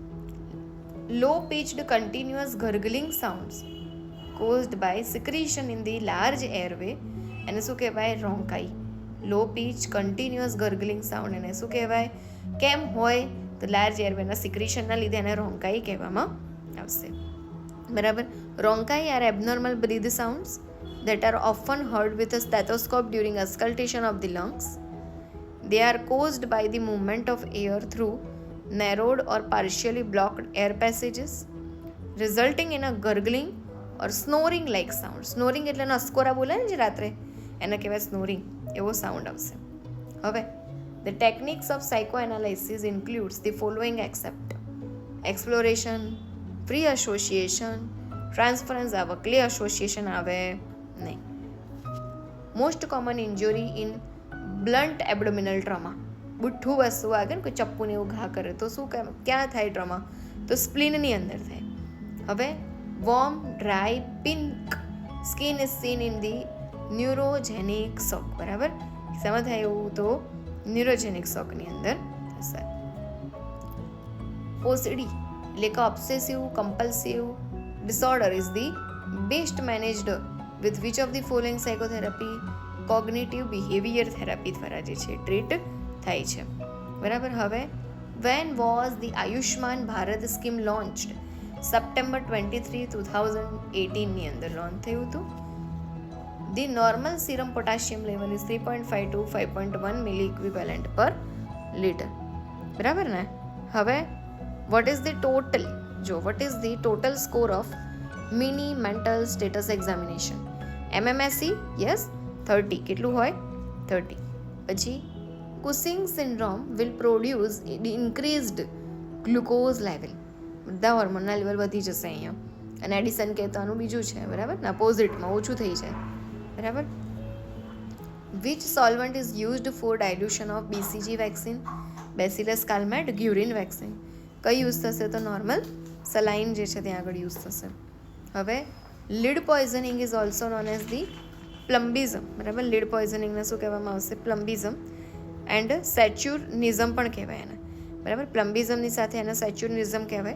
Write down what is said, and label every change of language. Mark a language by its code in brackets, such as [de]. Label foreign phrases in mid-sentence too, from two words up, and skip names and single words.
[en] Low pitched continuous gargling sounds caused by secretion in the large airway [gu] એને શું કહેવાય? રોંકાઈ. [en] Low pitch continuous gargling sound [gu] એને શું કહેવાય? કેમ હોય? તો [en] large airway [gu] સિક્રીશનના લીધે એને રોંકાઈ કહેવામાં આવશે. [en] બરાબર, Rhonchi are abnormal breath sounds that are often heard with a stethoscope during auscultation of the lungs. They are caused by the movement of air through narrowed or partially blocked air passages, resulting in a gurgling or snoring like sound. [gu] Snoring એટલે નસકોરા બોલે ને જે રાત્રે, એને કહેવાય સ્નોરિંગ, એવો સાઉન્ડ આવશે. [en] હવે the techniques of psychoanalysis includes the following except exploration, free association, transference આવે, clear association [gu] આવે નહીં. [en] Most common injury in blunt abdominal trauma, [gu] બુઠ્ઠું વસ્તુ આગળ કોઈ ચપ્પુને એવું ઘા કરે તો શું ક્યાં થાય ટ્રોમા? તો સ્પ્લીનની અંદર થાય. [en] હવે warm dry pink skin is seen in the neurogenic shock. [gu] બરાબર, શેમાં થાય એવું? તો [en] neurogenic shock [gu] અંદર થશે. [en] OCD [gu] એટલે કે [en] obsessive compulsive disorder is the best managed with which of the following psychotherapy? cognitive behavior therapy [gu] દ્વારા જે છે ટ્રીટ થાય છે. બરાબર, હવે [en] when was the આયુષ્માન ભારત સ્કીમ launched? [gu] સપ્ટેમ્બર 23, 2018 ની અંદર લોન્ચ થયું હતું. [en] The normal serum potassium level is 3.5 to 5.1 milli equivalent per liter. [gu] બરાબર ને? હવે [en] what is the total? જો what is the total score of mini mental status examination? MMSE, yes, 30. [gu] કેટલું હોય? 30. [en] પછી Cushing syndrome will produce increased glucose level. [gu] બધા હોર્મોનના લેવલ વધી જશે અહીંયા. અને એડિશન કહેતાનું બીજું છે. બરાબર, ના પોઝિટમાં ઓછું થઈ જાય. બરાબર, [en] which solvent is used for dilution of BCG vaccine? Bacillus calmette Guerin vaccine. [gu] કઈ યુઝ થશે? તો [en] normal saline [gu] જે છે ત્યાં આગળ યુઝ થશે. હવે [en] lead poisoning is also known as the plumbism. [gu] બરાબર, [en] lead poisoning [gu] શું કહેવામાં આવશે? પ્લમ્બિઝમ. [en] and saturnism [gu] પણ કહેવાય એને, બરાબર. પ્લમ્બિઝમની સાથે એને સેચ્યુરિનિઝમ કહેવાય.